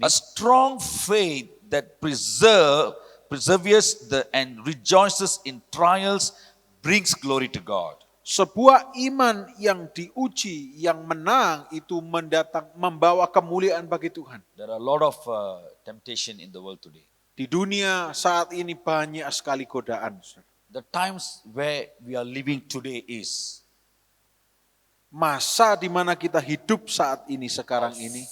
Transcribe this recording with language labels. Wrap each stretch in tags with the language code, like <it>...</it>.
<en>a strong faith that perseveres and rejoices in trials brings glory to God.</en> <id>Sebuah iman yang diuji, yang menang itu membawa kemuliaan bagi Tuhan.</id> <en>There are a lot of temptation in the world today.</en> <id>Di dunia saat ini banyak sekali godaan.</id> <en>The times where we are living today is</en> <id>Masa di mana kita hidup saat ini, sekarang ini,</id>